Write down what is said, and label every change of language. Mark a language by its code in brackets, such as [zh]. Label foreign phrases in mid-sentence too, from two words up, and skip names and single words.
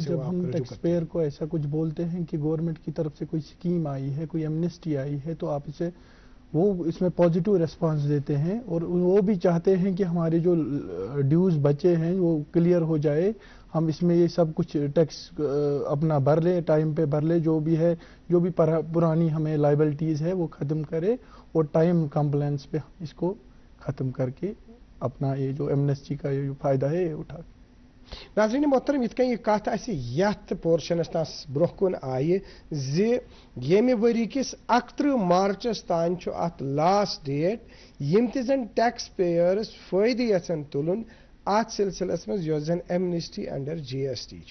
[ur] جب ہم [en] tax payer [ur] کو ایسا کچھ بولتے ہیں کہ گورنمنٹ کی طرف سے کوئی اسکیم آئی ہے, کوئی ایمنسٹی آئی ہے, تو آپ اسے وہ اس میں [en] positive response [ur] دیتے ہیں, اور وہ بھی چاہتے ہیں کہ ہمارے جو ڈیوز بچے ہیں وہ کلیئر ہو جائے, ہم اس میں یہ سب کچھ ٹیکس اپنا بھر لیں, ٹائم پہ بھر لیں, جو بھی ہے, جو بھی پرانی ہمیں لائبلٹیز ہے وہ ختم کرے, اور [en] time compliance [ur] پہ اس کو ختم کر کے اپنا یہ جو ایمنسٹی کا یہ جو فائدہ ہے یہ اٹھا. ناظرین محترم, [ks] یت کن یہ کت آسہِ یتھ پورشنس تاس برونٛہہ کُن آیہِ زِ ییٚمہِ ؤری کِس 31 مارچس تام چھُ اتھ [en] last date, [ks] یِم تہِ زن [en] tax payers [ks] فٲیدٕ یژھن تُلُن اتھ سلسلس منٛز یۄس زن [en] amnesty under GST [ks] چھِ.